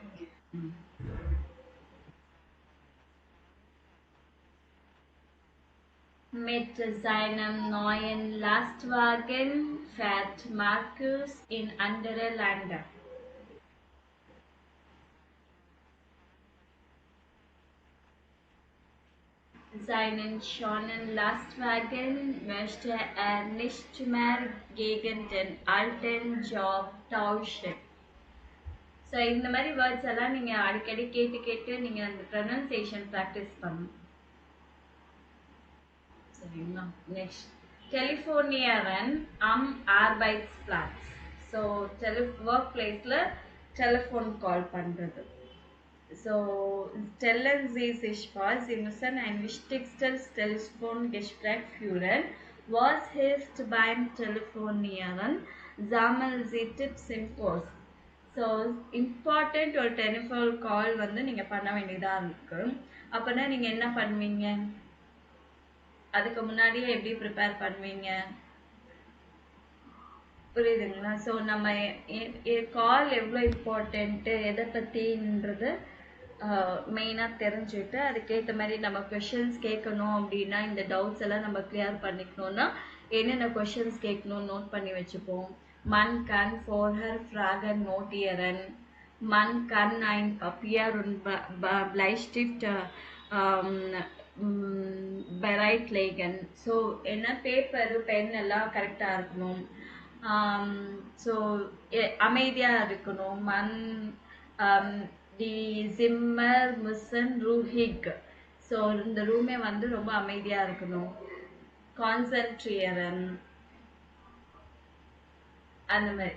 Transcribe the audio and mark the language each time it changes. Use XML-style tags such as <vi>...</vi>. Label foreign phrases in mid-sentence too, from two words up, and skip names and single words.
<de>Mit seinem neuen Lastwagen fährt Markus in andere Länder. Seinen schönen Lastwagen möchte er nicht mehr gegen den alten Job tauschen.</de> <ta>ஸோ இந்த மாதிரி வேர்ட்ஸ் எல்லாம் நீங்கள் அடிக்கடி கேட்டு கேட்டு நீங்கள் அந்த</ta> <en>pronunciation practice</en> <ta>பண்ணணும்.</ta> <de>சரிங்களா? நெக்ஸ்ட் Telefonieren Arbeitsplatz.</de> <ta>ஸோ</ta> <en>workplace telephone call</en> <ta>பண்ணுறது.</ta> <de>So, stellen Sie sich vor, Sie müssen ein wichtigstes Telefongespräch führen. Was hilft beim Telefonieren? Sammeln Sie Tipps im Kurs.</de> <ta>ஸோ இம்பார்ட்டண்ட் ஒரு</ta> <en>telephone call</en> <ta>வந்து நீங்கள் பண்ண வேண்டியதாக இருக்கு. அப்போனா நீங்கள் என்ன பண்ணுவீங்க? அதுக்கு முன்னாடியே எப்படி ப்ரிப்பேர் பண்ணுவீங்க? புரியுதுங்களா? ஸோ நம்ம கால் எவ்வளோ இம்பார்ட்டண்ட்டு, எதை பற்றின்றது மெயினாக தெரிஞ்சுட்டு அதுக்கேற்ற மாதிரி நம்ம கொஷின்ஸ் கேட்கணும். அப்படின்னா இந்த டவுட்ஸ் எல்லாம் நம்ம கிளியர் பண்ணிக்கணும்னா என்னென்ன கொஷின்ஸ் கேட்கணும் நோட் பண்ணி வச்சுப்போம்.</ta> <de>Man kann vorher Fragen notieren. Man kann ein Papier und Bleistift bereitlegen.</de> <ta>ஸோ என்ன</ta> <en>paper pen</en> <ta>எல்லாம் கரெக்டாக இருக்கணும். ஸோ அமைதியாக இருக்கணும்.</ta> <de>Die Zimmer müssen ruhig.</de> <ta>ஸோ இந்த ரூமே வந்து ரொம்ப அமைதியாக இருக்கணும். கான்சன்ட்ரியரன் அந்த மாதிரி.</ta>